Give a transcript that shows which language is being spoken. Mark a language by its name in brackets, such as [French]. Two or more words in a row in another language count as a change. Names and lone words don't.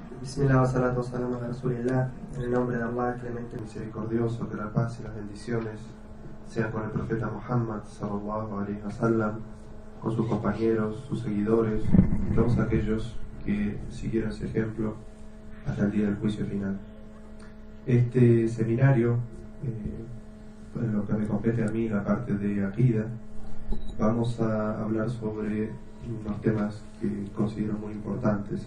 [Arabic] بسم الله والصلاة والسلام على رسول الله. [Spanish] En el nombre de Allah, clemente misericordioso, que la paz y las bendiciones sean con el profeta Muhammad [Arabic] صلى الله عليه وسلم, [Spanish] con sus compañeros, sus seguidores y todos aquellos que siguieron ese ejemplo hasta el día del juicio final. Este seminario, en lo que me compete a mí, la parte de Aqida, vamos a hablar sobre unos temas que considero muy importantes.